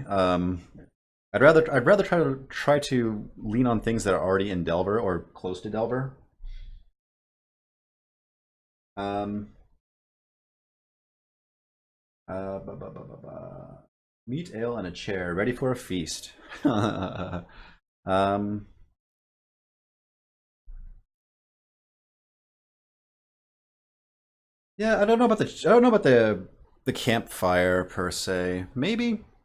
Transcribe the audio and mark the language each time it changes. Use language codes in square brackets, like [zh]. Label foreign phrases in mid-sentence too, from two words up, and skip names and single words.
[en] I'd rather try to lean on things that are already in Delver or close to Delver. Um, Ba, ba, ba, ba, ba. Meat, ale, and a chair, ready for a feast. um, yeah, I don't know about the campfire per se. Maybe.